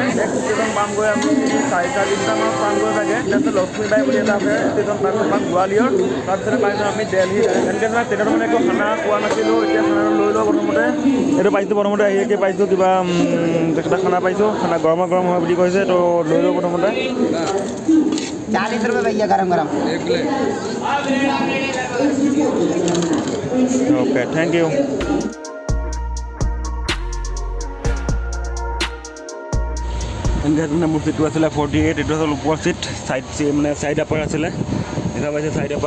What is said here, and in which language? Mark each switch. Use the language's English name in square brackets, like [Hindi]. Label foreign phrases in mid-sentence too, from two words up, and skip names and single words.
[Assamese] নেক্সট ষ্টেচন পামগৈ আমি 4:30মানত পামগৈ চাগে। তাৰপিছত লক্ষ্মীবাই বুলি এটা আছে ষ্টেচন, তাৰপিছত পাম গোৱালিয়ৰ, তাৰপিছতে পাইছোঁ আমি দেলহি। এনেকৈ মানে ট্ৰেইনত মানে একো খানা পোৱা নাছিলোঁ, এতিয়া খানাটো লৈ লওঁ প্ৰথমতে। এইটো পাইছোঁ প্ৰথমতে আহিকে পাইছোঁ কিবা এটা খানা পাইছোঁ, খানা গৰমা গৰম হয় বুলি কৈছে, তো লৈ লওঁ প্ৰথমতে। [Hindi] 40 रुपये भैया गरम गरम। [English] Okay, thank you. [Assamese] এনেকৈ মানে মোৰ চিটটো আছিলে 48, এইটো আছিল ওপৰ চিট, মানে [English] side upper [Assamese] আছিলে, দেখা পাইছে [English] side upper.